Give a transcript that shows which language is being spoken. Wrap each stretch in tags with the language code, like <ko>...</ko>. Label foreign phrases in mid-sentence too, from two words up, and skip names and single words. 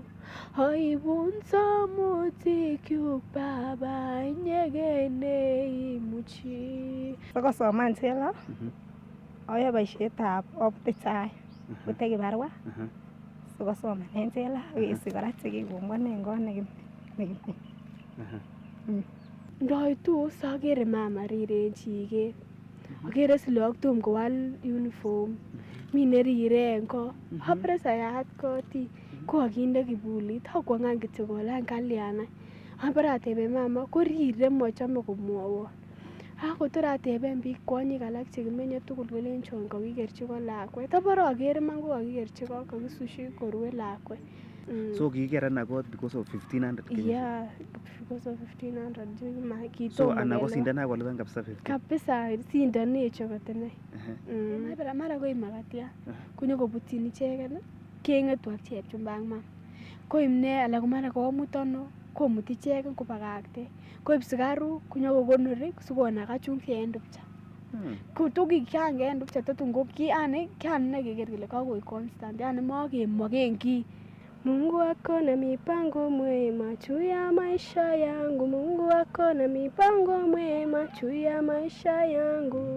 <kln>Aibun somutikchuk Baba, inyegene imuchi. Sikosoman Sela, ayoe boisietab optitai, koteki barua. Sikosomanen Sela, akesich kora chekikombwanen kot nekimi. Ndoitos akere mama riren chiket. Akere silok tom kowal uniform. Mi nerire en ko. Apare sayat koti. Ko akinde kibulit. Akwang'an kityo kolany kalyanai. Apare ateben mama korire mochome komwowon. Kotor ateben biik kwonyik alak chekimenye tugul kolenchon kakikerchi ko lakwet. Apare akere man ko kakikerchi ko kakisushi korue lakwet. So kikikeran kot</kln> <en>because of</en> <kln>1500 Kenya.</kln> <en>Yeah, because of 1500.</en> <kln>So ana ko sindana kolipan kabisa 50. Kabisa sindanech akot inei. Mara koib makatia. Konyokobutyin icheken keng'etu ak chepchumba ak mam. Koib ne ala ko mara komut ano komuti ichek kobakakte koib sikaruk konyokokonori sikonaga chumvi en dupcha tukik en dupcha tatun ko yani keker kele kakoik constant yani makemoken kii.</kln> <sw>Mungu wako na mipango mwema juu ya maisha yangu, Mungu wako na mipango mwema juu ya maisha yangu.</sw>